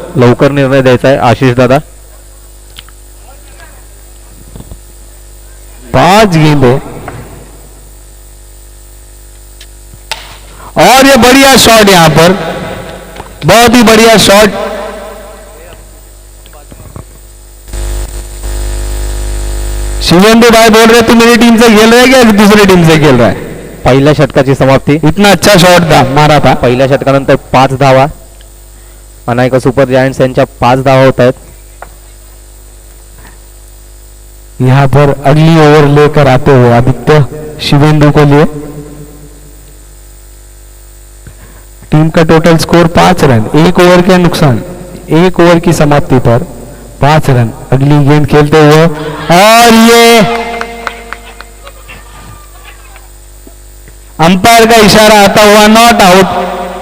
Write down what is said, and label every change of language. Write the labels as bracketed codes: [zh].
[mr] लवकर निर्णय द्यायचा आहे आशिष दादा. [hi] 5 गेंदें और ये बढ़िया शॉट, यहाँ पर बहुत ही बढ़िया शॉट. शिवेंदु भाई बोल रहे तू मेरी टीम से खेल रहा है क्या दूसरी टीम से खेल रहा है. [mr] पहिल्या षटकाची समाप्ती. [hi] इतना अच्छा शॉट था मारा था. [mr] पहिल्या षटकानंतर 5 धावा. अनायका सुपर जायंट्स यांच्या 5 धावा होत आहेत. [hi] यहाँ पर अगली ओवर लेकर आते हुए आदित्य शिवेंदु को लिए. टीम का टोटल स्कोर 5 रन, 1 ओवर के नुकसान, 1 ओवर की समाप्ति पर 5 रन. अगली गेंद खेलते हुए और ये अंपायर का इशारा आता हुआ नॉट आउट.